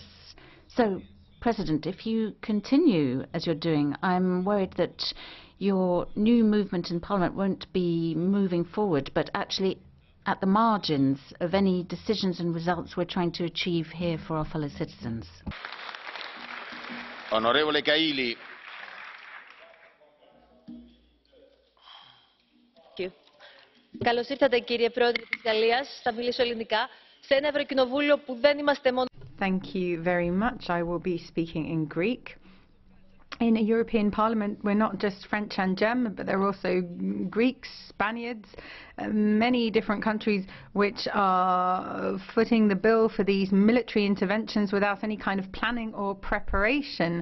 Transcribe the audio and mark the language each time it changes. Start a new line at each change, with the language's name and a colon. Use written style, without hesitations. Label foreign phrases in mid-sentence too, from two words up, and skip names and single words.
English: So, President, if you continue as you're doing, I'm worried that your new movement in Parliament won't be moving forward, but actually at the margins of any decisions and results we're trying to achieve here for our fellow citizens.
Italian: Onorevole KAILI.
Greek: Καλώς ήρθατε, κύριε Πρόεδρε της Γαλλίας. Θα μιλήσω ελληνικά. Σε ένα Ευρωκοινοβούλιο που δεν είμαστε μόνο.
English: Thank you very much. I will be speaking in Greek. In a European Parliament, we're not just French and German, but there are also Greeks, Spaniards, many different countries which are footing the bill for these military interventions without any kind of planning or preparation.